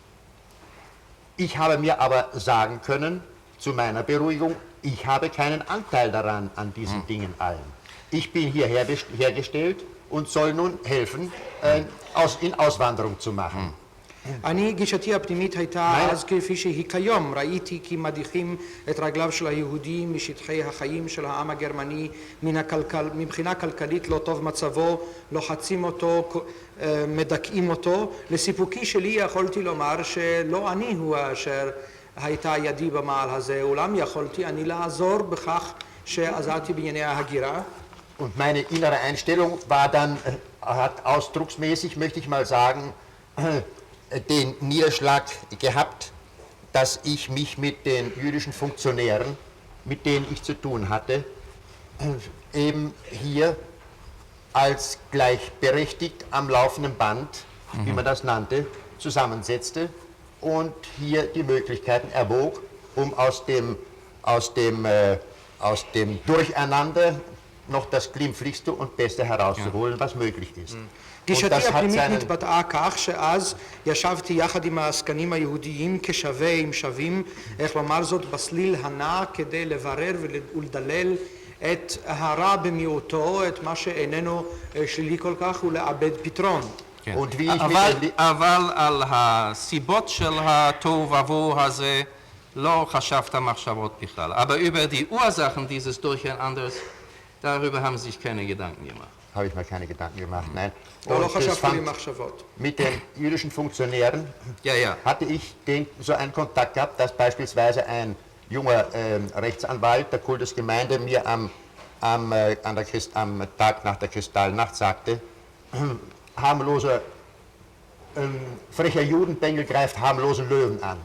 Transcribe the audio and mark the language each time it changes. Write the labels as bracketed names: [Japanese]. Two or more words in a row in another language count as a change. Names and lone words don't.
[German] Ich habe mir aber sagen können, zu meiner Beruhigung, ich habe keinen Anteil daran, an diesen Dingen allen. Ich bin hier hergestellt und soll nun helfen, in Auswanderung zu machen. [Hebrew] אני, גישתי הפנימית הייתה אז כפי שהיא כיום. ראיתי כי מדיחים את רגליו של היהודים משטחי החיים של העם הגרמני, מבחינה כלכלית לא טוב מצבו, לוחצים אותו, מדכאים אותו. לסיפוקי שלי יכולתי לומר שלא אני הוא אשר הייתה ידי במעל הזה, אולם יכולתי אני לעזור בכך שעזרתי בענייני ההגירה. [German] Und meine innere Einstellung war dann, hat ausdrucksmäßig, möchte ich mal sagen, den Niederschlag gehabt, dass ich mich mit den jüdischen Funktionären, mit denen ich zu tun hatte, eben hier als gleichberechtigt am laufenden Band, wie man das nannte, zusammensetzte und hier die Möglichkeiten erwog, um aus dem Durcheinander noch das glimpflichste und Beste herauszuholen, was möglich ist. [Hebrew] גישתי הפנימית נתבטאה כך שאז ישבתי יחד עם העסקנים היהודיים כשווה עם שווים, איך לומר זאת, בסליל הנע כדי לברר ולדלל את הרע במיעוטו, את מה שאיננו שלילי כל כך, ולאבד פתרון. אבל על הסיבות של התוהו ובוהו הזה לא חשבת מחשבות בכלל. [German] Aber über die Ursachen dieses Durcheinanders, darüber haben sich keine Gedanken gemacht. Habe ich mir keine Gedanken gemacht, nein. Und das fand, mit den jüdischen Funktionären hatte ich so einen Kontakt gehabt, dass beispielsweise ein junger Rechtsanwalt der Kultusgemeinde mir am Tag nach der Kristallnacht sagte, frecher Judenbengel greift harmlosen Löwen an.